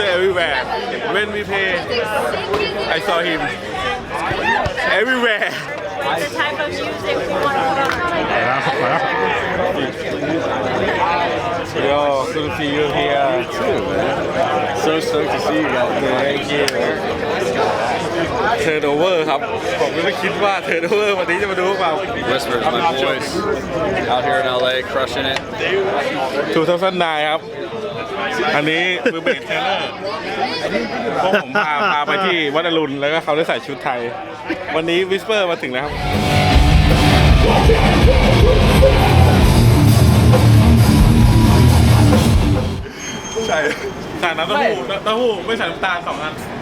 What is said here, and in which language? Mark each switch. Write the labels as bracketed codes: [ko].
[en] Everywhere when we play I saw him everywhere The type of music we want to put on. Yo good to see you here too man so stoked to see you guys thank you Turnover [th] ครับผมไม่คิดว่า Turnover วันนี้จะมาดูพวกเรา [en] Whisper is my voice out here in LA crushing it [th] 2009ครับอันนี้มือเบสเทเลอร์พวกผมพาไปที่วัดอรุณแล้วก็เขาได้ใส่ชุดไทยวันนี้วิสเปอร์มาถึงแล้วครับใช่ใส่น้ำเต้าหู้ไม่ใส่น้ำตาล2 อัน